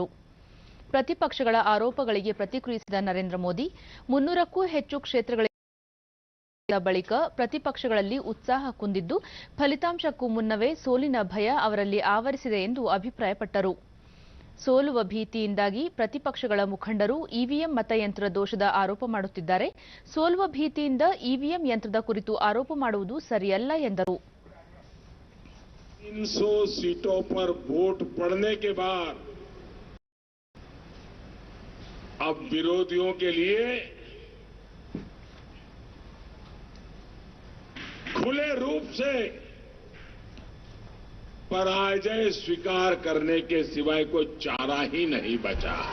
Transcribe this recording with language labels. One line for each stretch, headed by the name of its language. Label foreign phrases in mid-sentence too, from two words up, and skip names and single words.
Kannada: ಪ್ರತಿಪಕ್ಷಗಳ ಆರೋಪಗಳಿಗೆ ಪ್ರತಿಕ್ರಿಯಿಸಿದ ನರೇಂದ್ರ ಮೋದಿ, 300ಕ್ಕೂ ಹೆಚ್ಚು ಕ್ಷೇತ್ರಗಳ ಬಳಿಕ ಪ್ರತಿಪಕ್ಷಗಳಲ್ಲಿ ಉತ್ಸಾಹ ಕುಂದಿದ್ದು, ಫಲಿತಾಂಶಕ್ಕೂ ಮುನ್ನವೇ ಸೋಲಿನ ಭಯ ಅವರಲ್ಲಿ ಆವರಿಸಿದೆ ಎಂದು ಅಭಿಪ್ರಾಯಪಟ್ಟರು. ಸೋಲುವ ಭೀತಿಯಿಂದಾಗಿ ಪ್ರತಿಪಕ್ಷಗಳ ಮುಖಂಡರು ಇವಿಎಂ ಮತಯಂತ್ರ ದೋಷದ ಆರೋಪ ಮಾಡುತ್ತಿದ್ದಾರೆ. ಸೋಲುವ ಭೀತಿಯಿಂದ ಇವಿಎಂ ಯಂತ್ರದ ಕುರಿತು ಆರೋಪ ಮಾಡುವುದು ಸರಿಯಲ್ಲ ಎಂದರು.
Hindi: 300 सीटों पर वोट पड़ने के बाद अब विरोधियों के लिए खुले रूप से पराजय स्वीकार करने के सिवाय कोई चारा ही नहीं बचा।